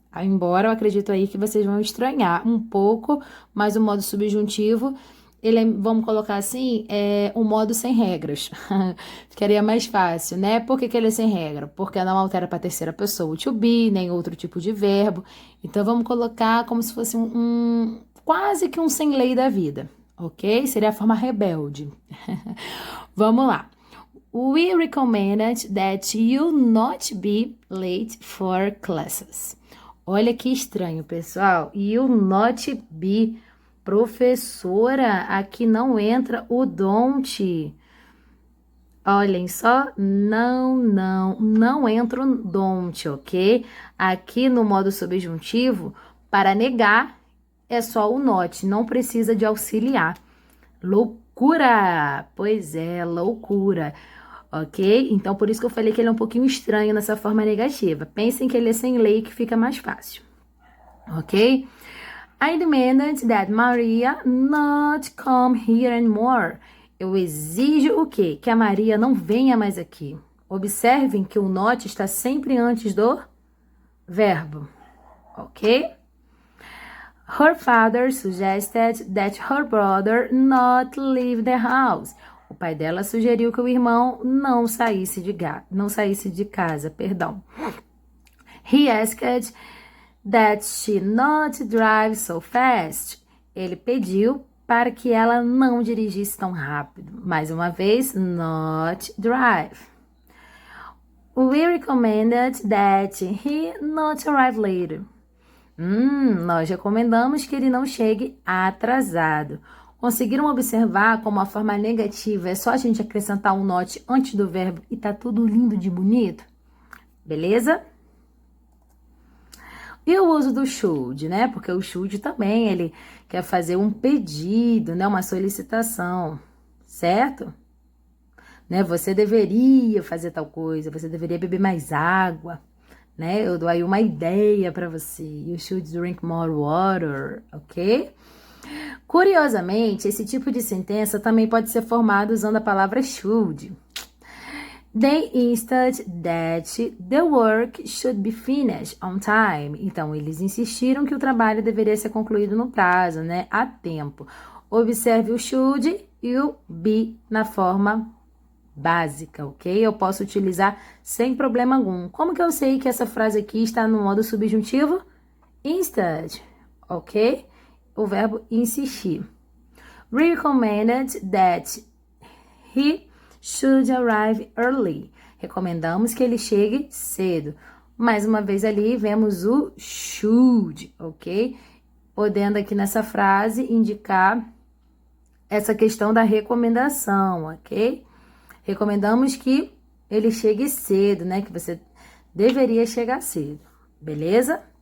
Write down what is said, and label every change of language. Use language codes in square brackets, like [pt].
[pt] Embora eu acredito aí que vocês vão estranhar um pouco, mas o modo subjuntivo, ele é, vamos colocar assim, um modo sem regras. Ficaria mais fácil, né? Por que ele é sem regra? Porque não altera para a terceira pessoa o to be, nem outro tipo de verbo. Então, vamos colocar como se fosse quase que um sem lei da vida, ok? Seria a forma rebelde. Vamos lá. [en] We recommended that you not be late for classes. [pt] Olha que estranho, pessoal. You not be. Professora, aqui não entra o don't. Olhem só, não entra o don't, ok? Aqui no modo subjuntivo, para negar, é só o not, não precisa de auxiliar. Loucura! Pois é, loucura. Ok? Então, por isso que eu falei que ele é um pouquinho estranho nessa forma negativa. Pensem que ele é sem lei, que fica mais fácil. Ok? [en] I demanded that Maria not come here anymore. [pt] Eu exijo o quê? Que a Maria não venha mais aqui. Observem que o not está sempre antes do verbo, ok? [en] Her father suggested that her brother not leave the house. [pt] O pai dela sugeriu que o irmão não saísse de casa, perdão. [en] He asked that she not drive so fast. [pt] Ele pediu para que ela não dirigisse tão rápido. Mais uma vez, not drive. [en] We recommended that he not arrive later. [pt] Nós recomendamos que ele não chegue atrasado. Conseguiram observar como a forma negativa é só a gente acrescentar um not antes do verbo e tá tudo lindo de bonito? Beleza? E o uso do should, né? Porque o should também, ele quer fazer um pedido, né? Uma solicitação, certo? Né? Você deveria fazer tal coisa, você deveria beber mais água, né? Eu dou aí uma ideia para você. [en] You should drink more water, ok? [pt] Curiosamente, esse tipo de sentença também pode ser formado usando a palavra should. [en] They insisted that the work should be finished on time. [pt] Então, eles insistiram que o trabalho deveria ser concluído no prazo, né? A tempo. Observe o should e o be na forma básica, ok? Eu posso utilizar sem problema algum. Como que eu sei que essa frase aqui está no modo subjuntivo? Instead, ok? O verbo insistir. [en] Recommended that he should arrive early. [pt] Recomendamos que ele chegue cedo. Mais uma vez ali, vemos o should, ok? Podendo aqui nessa frase indicar essa questão da recomendação, ok? Recomendamos que ele chegue cedo, né? Que você deveria chegar cedo, beleza?